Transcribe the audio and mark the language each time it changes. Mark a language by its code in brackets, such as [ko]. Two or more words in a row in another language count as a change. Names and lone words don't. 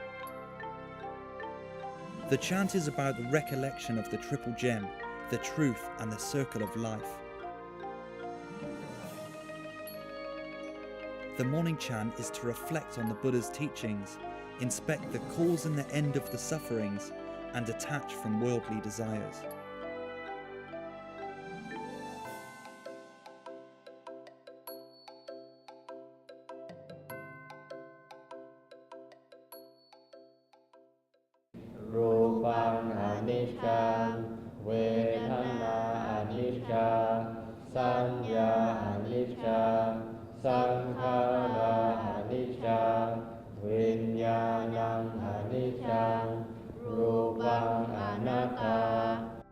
[en] The chant is about the recollection of the triple gem, the truth and the circle of life. The morning chant is to reflect on the Buddha's teachings, inspect the cause and the end of the sufferings, and detach from worldly desires. [pi] Rupang anicca, Vedana anicca, Sanya anicca, Sankhara anicca, Vinyanam anicca, Rupang anatta.